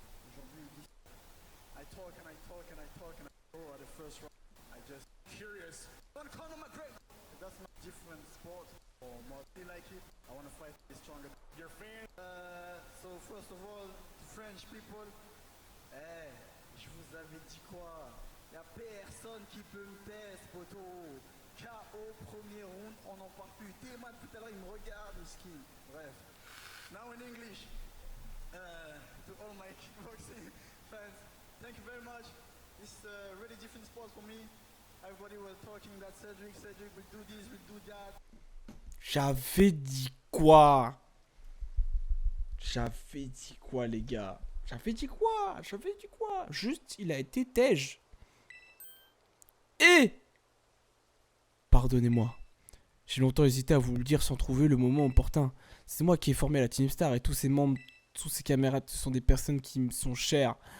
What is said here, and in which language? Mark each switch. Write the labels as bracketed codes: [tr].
[fr] Aujourd'hui, [en] I talk and I talk and I talk and I go at the first round. I just curious. Don't call him a great. That's not different sport or more. I like it. I want to fight be stronger. Your fan. So first of all, French people. [fr] Eh, je vous avais dit quoi? Y a personne qui peut me tester, poto. KO premier round, on n'en parle plus. Téman tout à l'heure il me regarde, skin. Bref. [en] Now in English, to all my kickboxing fans, thank you very much. This is a really different sport for me. Everybody was talking that Cedric will do this, will do that. [fr] J'avais dit quoi? J'avais dit quoi les gars? J'avais dit quoi? J'avais dit quoi? Juste, il a été tège. Et pardonnez-moi. J'ai longtemps hésité à vous le dire sans trouver le moment opportun. C'est moi qui ai formé la Team Star et tous ses membres, tous ses camarades, ce sont des personnes qui me sont chères.